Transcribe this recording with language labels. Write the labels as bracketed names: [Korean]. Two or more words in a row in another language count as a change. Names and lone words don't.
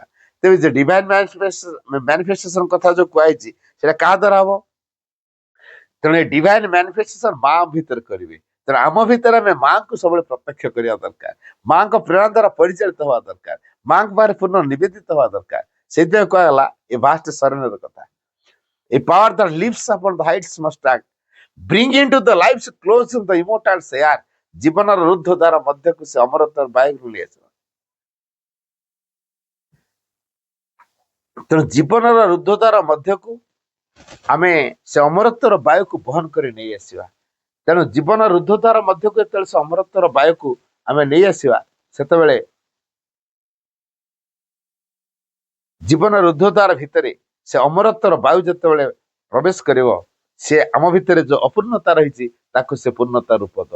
[Odia] ତେବେ ଯେ [English] divine manifestation [Odia] କଥା ଯୋଉ କୁହାଯାଇଛି ସେଇଟା କାହା ଦ୍ୱାରା ହବ? ତେଣୁ ଏ [English] divine manifestation [Odia] ମା ଭିତରେ କରିବେ। ତେଣୁ ଆମ ଭିତରେ ଆମେ ମାଙ୍କୁ ସବୁବେଳେ ପ୍ରତ୍ୟକ୍ଷ କରିବା ଦରକାର, ମାଙ୍କ ପ୍ରେରଣା ଦ୍ୱାରା ପରିଚାଳିତ ହବା ଦରକାର, ମାଙ୍କ ପାଖରେ ପୂର୍ଣ୍ଣ ନିବେଦିତ ହବା ଦରକାର। ସେଇଥିପାଇଁ କୁହାଗଲା ଏ [English] vast surrender [Odia] କଥା। [English] A power that lives upon the heights must act, bring into the lives close in the immortal air। [Odia] ଜୀବନର ରୁଦ୍ଧ ଦ୍ୱାର ମଧ୍ୟକୁ ସେ ଅମରତ୍ୱର ବାୟୁକୁ ନେଇ ଆସିବ। ତେଣୁ ଜୀବନର ରୁଦ୍ଧ ଦ୍ୱାର ମଧ୍ୟକୁ ଆମେ ସେ ଅମରତ୍ୱର ବାୟୁକୁ ବହନ କରି ନେଇ ଆସିବା। ତେଣୁ ଜୀବନ ରୁଦ୍ଧ ଦ୍ୱାର ମଧ୍ୟକୁ ଯେତେବେଳେ ସେ ଅମରତ୍ୱର ବାୟୁକୁ ଆମେ ନେଇ ଆସିବା, ସେତେବେଳେ ଜୀବନ ରୁଦ୍ଧ ଦ୍ୱାର ଭିତରେ ସେ ଅମରତ୍ୱର ବାୟୁ ଯେତେବେଳେ ପ୍ରବେଶ କରିବ, ସେ ଆମ ଭିତରେ ଯୋଉ ଅପୂର୍ଣ୍ଣତା ରହିଛି ତାକୁ ସେ ପୂର୍ଣ୍ଣତା ରୂପ ଦବ।